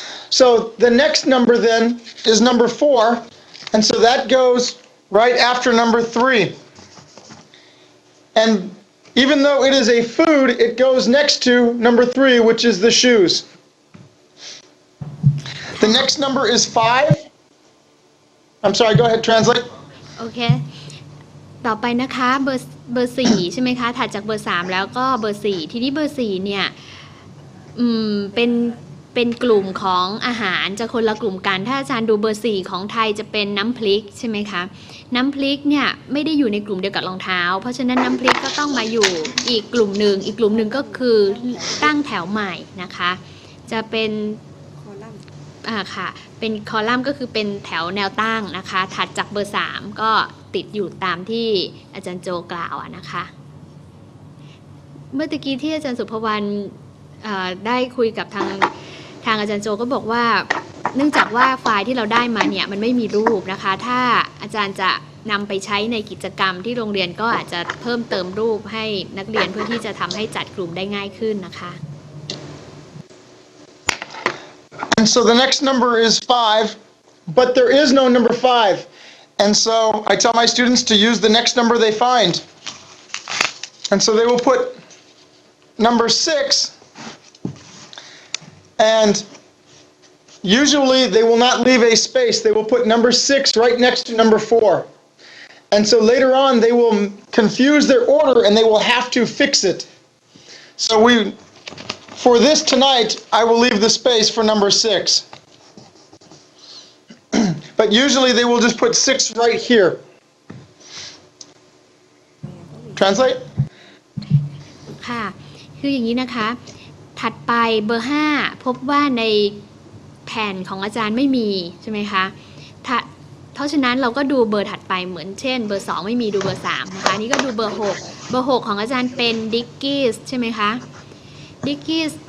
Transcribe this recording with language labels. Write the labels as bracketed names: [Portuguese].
[English] So the next number then is number 4, and so that goes right after number 3. And even though it is a food, it goes next to number 3, which is the shoes. The next number is 5. I'm sorry, go ahead, translate. [Thai] โอเค ต่อไปนะคะเบอร์ 4 ใช่ไหมคะ ถัดจากเบอร์ 3 แล้วก็เบอร์ 4 ทีนี้เบอร์ 4 เนี่ยเป็นกลุ่มของอาหารจะคนละกลุ่มกัน ถ้าอาจารย์ดูเบอร์ 4 ของไทยจะเป็นน้ำพริกใช่ไหมคะ น้ำพริกเนี่ยไม่ได้อยู่ในกลุ่มเดียวกับรองเท้า เพราะฉะนั้นน้ำพริกก็ต้องมาอยู่อีกกลุ่มหนึ่ง อีกกลุ่มหนึ่งก็คือ ตั้งแถวใหม่นะคะ จะเป็นค่ะ เป็นคอลัมน์ก็คือเป็นแถวแนวตั้งนะคะ ถัดจากเบอร์ 3 ก็ติดอยู่ตามที่อาจารย์โจกล่าวนะคะ เมื่อตะกี้ที่อาจารย์สุภวรรณได้คุยกับทางอาจารย์โจก็บอกว่าเนื่องจากว่าไฟล์ที่เราได้มาเนี่ยมันไม่มีรูปนะคะ ถ้าอาจารย์จะนำไปใช้ในกิจกรรมที่โรงเรียนก็อาจจะเพิ่มเติมรูปให้นักเรียนเพื่อที่จะทำให้จัดกลุ่มได้ง่ายขึ้นนะคะ [English] And so the next number is 5, but there is no number 5. And so I tell my students to use the next number they find. And so they will put number 6, and usually they will not leave a space. They will put number 6 right next to number 4. And so later on they will confuse their order and they will have to fix it. So for this tonight, I will leave the space for number 6. But usually they will just put 6 right here. Translate? [Thai] ค่ะ คืออย่างนี้นะคะ ถัดไปเบอร์ 5 พบว่าในแผ่นของอาจารย์ไม่มีใช่ไหมคะเพราะฉะนั้นเราก็ดูเบอร์ถัดไปเหมือนเช่นเบอร์ 2 ไม่มีดูเบอร์ 3 นะคะ นี่ก็ดูเบอร์ 6 เบอร์ 6 ของอาจารย์เป็นดิกกี้ใช่ไหมคะดิกกี้